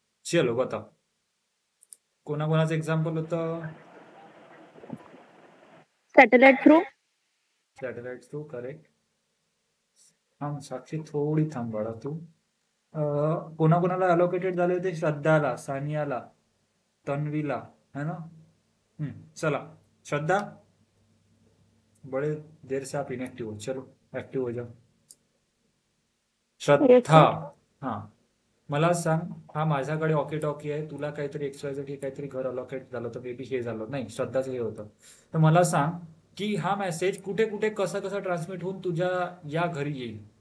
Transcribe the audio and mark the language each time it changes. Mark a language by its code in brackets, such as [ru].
[hi] चलो बताओ, [mr] कोणाकोणाचं एक्झाम्पल होतं? [en] Satellite through. Satellite through, correct. [mr] थांब साक्षी, थोडी थांब बाळा तू. कोणाकोणाला अलोकेटेड झाले होते? श्रद्धाला, सानियाला, तन्वीला, है ना. [hi] चला श्रद्धा, बड़े देर से आप इनएक्टिव हो, चलो ऍक्टिव्ह हो जाओ. [mr] श्रद्धा, हा मला सांग, हा माझ्याकडे वॉकी टॉकी आहे, तुला काहीतरी XYZ काहीतरी घर अलॉकेट झालं होतं, मे बी हे झालं नाही, श्रद्धाचं हे होतं. तर मला सांग की हा मेसेज कुठे कुठे कसा कसा ट्रान्समिट होऊन तुझ्या या घरी येईल?